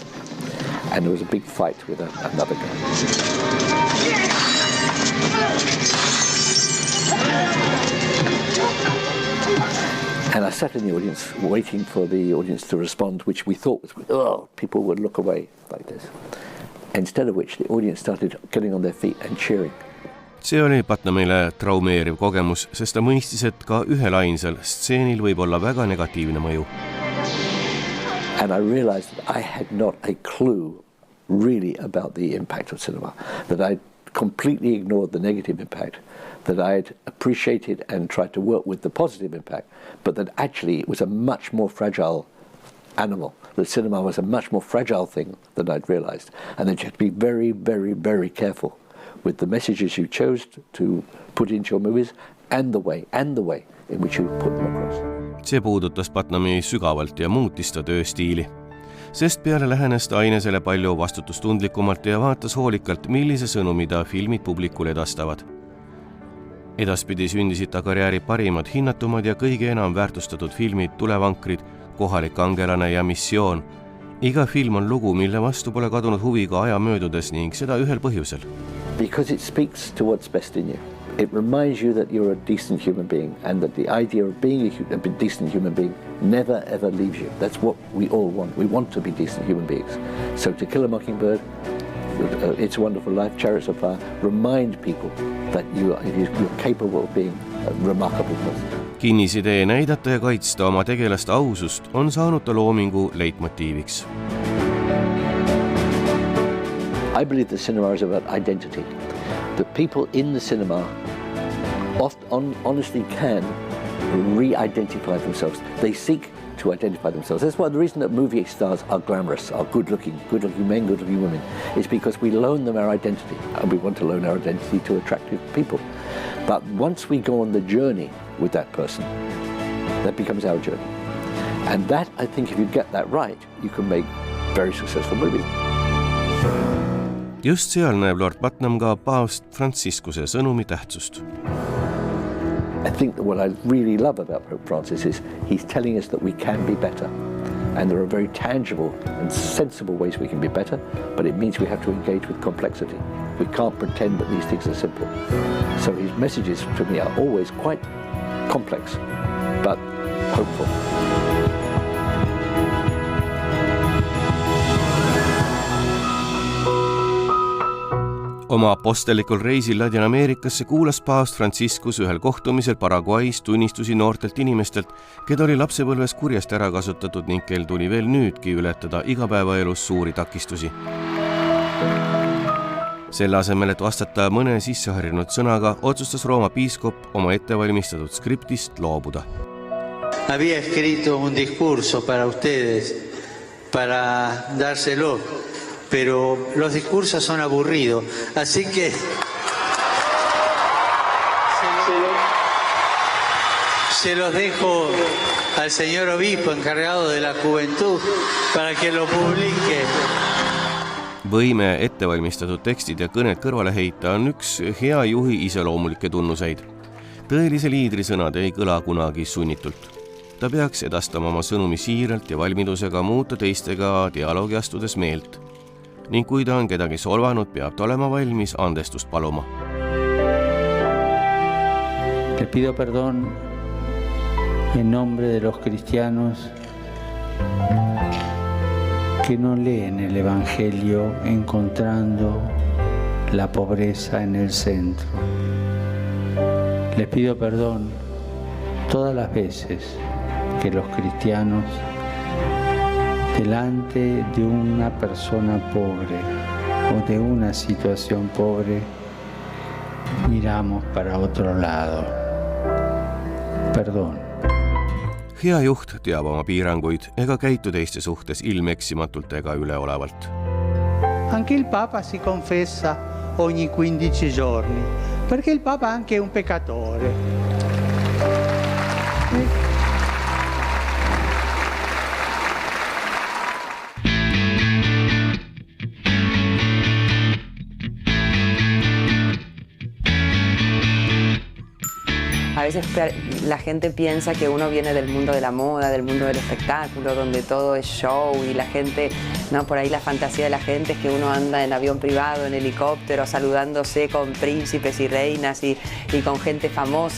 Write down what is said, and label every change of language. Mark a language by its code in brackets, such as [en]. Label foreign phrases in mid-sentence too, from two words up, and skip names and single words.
[en] And there was a big fight with another guy. And I sat in the audience, waiting for the audience to respond, which we thought was, people would look away like this. Instead of which the audience started getting on their feet and cheering. [et] See oli Putnamile traumeeriv kogemus, sest ta mõistis, et ka ühel ainsal stseenil võib olla väga negatiivne mõju. [en] And I realized that I had not a clue really about the impact of cinema, that I'd completely ignored the negative impact, that I'd appreciated and tried to work with the positive impact, but that actually it was a much more fragile animal. The cinema was a much more fragile thing than I'd realized, and that you had to be very, very, very careful with the messages you chose to put into your movies and the way in which you put them across. [et] See puudutas Putnami sügavalt ja muutis ta tööstiili, sest peale lähenes ta ainesele palju vastutustundlikumalt ja vaatas hoolikalt, millise sõnumi ta filmid publikule edastavad. Edaspidi sündisid ta karjääri parimad, hinnatumad ja kõige enam väärtustatud filmid Tulevankrid, Kohalik kangelane ja Missioon. Iga film on lugu, mille vastu pole kadunud huvi ka aja möödudes ning seda ühel põhjusel. [en] Because it speaks to what's best in you. It reminds you that you're a decent human being and that the idea of being a decent human being never ever leaves you. That's what we all want. We want to be decent human beings. So To Kill a Mockingbird, It's a Wonderful Life, Chariots of Fire remind people that you're capable of being a remarkable person. [et] Kinnisidee näidata ja kaitsta oma tegelaste ausust on saanud ta loomingu leitmotiiviks. [en] I believe the cinema is about identity. The people in the cinema honestly can re-identify themselves. They seek to identify themselves. That's why the reason that movie stars are glamorous, are good-looking men, good-looking women, is because we loan them our identity, and we want to loan our identity to attractive people. But once we go on the journey with that person, that becomes our journey. And that, I think, if you get that right, you can make very successful movies. [et] Just seal näeb Lord Putnam ka paavst Franciscuse sõnumi tähtsust. [en] I think that what I really love about Pope Francis is he's telling us that we can be better. And there are very tangible and sensible ways we can be better, but it means we have to engage with complexity. We can't pretend that these things are simple. So his messages to me are always quite complex, but hopeful. [et] Oma apostellikul reisil Ladina-Ameerikasse kuulas paavst Franciscus ühel kohtumisel Paraguay's tunnistusi noortelt inimestelt, keda oli lapsepõlves kurjasti ära kasutatud ning kel tuli veel nüüdki ületada igapäevaelus suuri takistusi. Selle asemel, et vastata mõne sisseharjunud sõnaga, otsustas Rooma piiskop oma ettevalmistatud skriptist loobuda. [es] Había escrito un discurso para ustedes, para dárselo. Pero los discursos son aburridos, así que se los dejo al señor obispo encargado de la juventud para que lo publique. [et] Võime ettevalmistatud tekstid ja kõned kõrvale heita on üks hea juhi iseloomulikke tunnuseid. Tõelise liidri sõnad ei kõla kunagi sunnitult. Ta peaks edastama oma sõnumi siiralt ja valmidusega muuta teistega dialoogi astudes meelt. Ning kui ta on kedagi solvanud, peab ta olema valmis andestust paluma. [es] Le pido perdón en nombre de los cristianos que no leen el Evangelio encontrando la pobreza en el centro. Les pido perdón todas las veces que los cristianos delante de una persona pobre o de una situación pobre, miramos para otro lado. Perdón. [et] Hea juht teab oma piiranguid ega käitu teiste suhtes ilmeksimatult ega üleolevalt. [it] Anche il Papa si confessa ogni 15 giorni, perché il Papa anche è un peccatore. [es] A veces la gente piensa que uno viene del mundo de la moda, del mundo del espectáculo, donde todo es show y la gente, no, por ahí la fantasía de la gente es que uno anda en avión privado, en helicóptero, saludándose con príncipes y reinas y con gente famosa.